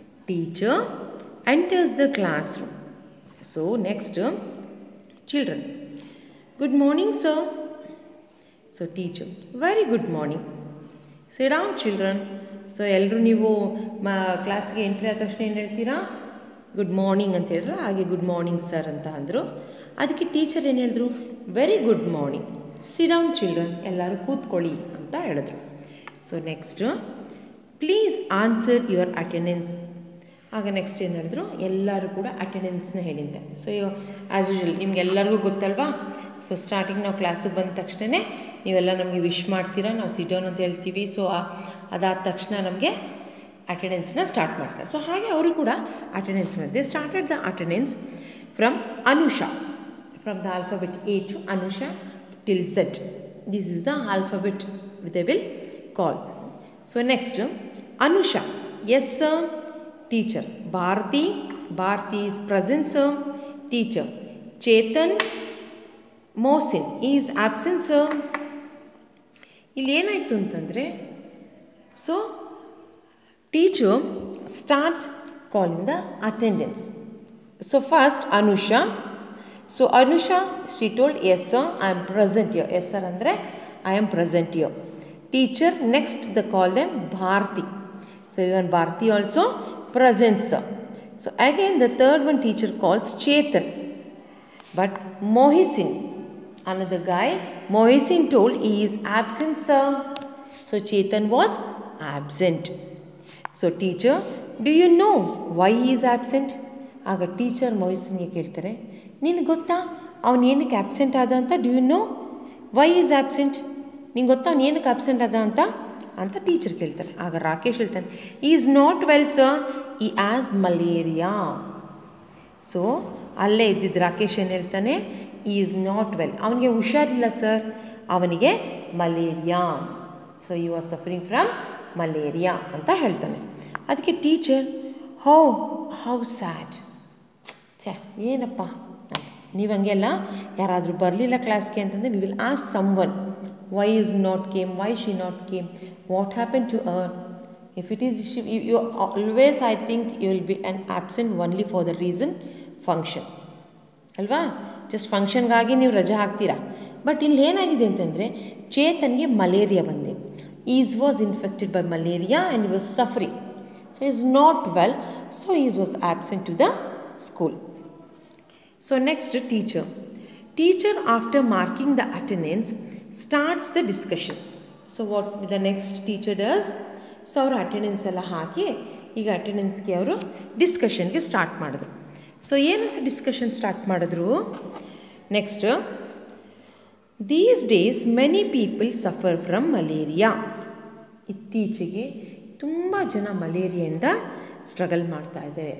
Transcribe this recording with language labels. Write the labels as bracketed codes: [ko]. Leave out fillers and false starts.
[en] Teacher enters the classroom. So next, children. Good morning, sir. So teacher, very good morning. Sit down, children. [kn] So ಎಲ್ಲರೂ ನೀವು ಕ್ಲಾಸ್ಗೆ entry ಆದ ತಕ್ಷಣ ಏನು ಹೇಳ್ತೀರಾ? ಗುಡ್ ಮಾರ್ನಿಂಗ್ ಅಂತ ಹೇಳಿರಲ್ಲ, ಹಾಗೆ ಗುಡ್ ಮಾರ್ನಿಂಗ್ ಸರ್ ಅಂತ ಅಂದರು. ಅದಕ್ಕೆ ಟೀಚರ್ ಏನು ಹೇಳಿದ್ರು? [en] Very good morning. Sit down children, [kn] ಎಲ್ಲರೂ ಕೂತ್ಕೊಳ್ಳಿ ಅಂತ ಹೇಳಿದ್ರು. [en] So next, please answer your attendance. [kn] ಆಗ ನೆಕ್ಸ್ಟ್ ಏನು ಹೇಳಿದ್ರು? ಎಲ್ಲರೂ ಕೂಡ ಅಟೆಂಡೆನ್ಸ್ನ ಹೇಳಿದ್ದೆ. ಸೊ [en] as usual [kn] ನಿಮ್ಗೆಲ್ಲರಿಗೂ ಗೊತ್ತಲ್ವಾ? ಸೊ ಸ್ಟಾರ್ಟಿಂಗ್ ನಾವು ಕ್ಲಾಸಿಗೆ ಬಂದ ತಕ್ಷಣವೇ ನೀವೆಲ್ಲ ನಮಗೆ ವಿಶ್ ಮಾಡ್ತೀರಾ, ನಾವು [en] sit down [kn] ಅಂತ ಹೇಳ್ತೀವಿ. ಸೊ ಅದಾದ ತಕ್ಷಣ ನಮಗೆ ಅಟೆಂಡೆನ್ಸ್ನ ಸ್ಟಾರ್ಟ್ ಮಾಡ್ತಾರೆ. ಸೊ ಹಾಗೆ ಅವರು ಕೂಡ ಅಟೆಂಡೆನ್ಸ್ ಮಾಡಿದೆ. [en] Started the attendance from Anusha, from the alphabet A to Anusha till Z. This is the alphabet they will call. So next Anusha, yes sir. Teacher, Bharati is present, sir. Teacher, Chetan Mohsin is absent, sir. [kn] ಇಲ್ಲಿ ಏನಾಯಿತು ಅಂತಂದರೆ, [en] So teacher start calling the attendance. So first Anusha. So Anusha she told yes sir I am present here. Yes sir ಅಂದರೆ I am present here. Teacher next the call them Bharati. So even Bharati also present, sir. So again the third one teacher calls Chetan, but Mohisin, another guy, Mohisin told he is absent, sir. So Chetan was absent. So teacher, do you know why he is absent? [kn] ಆಗ teacher ಮೊಹಿಸಿನ್ಗೆ ಕೇಳ್ತಾರೆ, ನಿನಗೆ ಗೊತ್ತಾ ಅವನು ಏನಕ್ಕೆ absent ಆದ ಅಂತ? [en] Do you know why is absent? [kn] ನಿಂಗೆ ಗೊತ್ತಾ ಅವ್ನು ಏನಕ್ಕೆ ಆಬ್ಸೆಂಟ್ ಆದ ಅಂತ ಟೀಚರ್ ಕೇಳ್ತಾರೆ. ಆಗ ರಾಕೇಶ್ ಹೇಳ್ತಾನೆ, [en] Is not well sir, he has malaria. [kn] ಸೊ ಅಲ್ಲೇ ಇದ್ದಿದ್ದು ರಾಕೇಶ್ ಏನು ಹೇಳ್ತಾನೆ? [en] is not well, [kn] ಅವನಿಗೆ ಹುಷಾರಿಲ್ಲ ಸರ್, ಅವನಿಗೆ malaria. [en] so you are suffering from malaria [kn] ಅಂತ ಹೇಳ್ತಾನೆ. ಅದಕ್ಕೆ ಟೀಚರ್, [en] How sad. [kn] ಏನಪ್ಪ ಅಂತ. ನೀವು ಹಂಗೆಲ್ಲ ಯಾರಾದರೂ ಬರಲಿಲ್ಲ ಕ್ಲಾಸ್ಗೆ ಅಂತಂದರೆ [en] We will ask someone, why is not came, why she not came, what happened to her. If it is you always, I think you will be an absent only for the reason function ಅಲ್ವಾ? [kn] Just ಫಂಕ್ಷನ್ಗಾಗಿ ನೀವು ರಜಾ ಹಾಕ್ತೀರಾ. But ಇಲ್ಲಿ ಏನಾಗಿದೆ ಅಂತಂದರೆ ಚೇತನ್ಗೆ malaria ಬಂದೆ. [en] Is was infected by malaria and was suffering. So is not well, so is was absent to the school. So next teacher after marking the attendance starts the discussion. So what the next teacher does? [kn] So ಅವರು attendance ಎಲ್ಲ ಹಾಕಿ ಈಗ ಅಟೆಂಡೆನ್ಸ್ಗೆ ಅವರು ಡಿಸ್ಕಷನ್ಗೆ start ಮಾಡಿದ್ರು. So ಏನಂತ discussion start ಮಾಡಿದ್ರು? [en] Next, these days many people suffer from malaria. [kn] ಇತ್ತೀಚೆಗೆ ತುಂಬ ಜನ ಮಲೇರಿಯಾದಿಂದ ಸ್ಟ್ರಗಲ್ ಮಾಡ್ತಾ ಇದ್ದಾರೆ.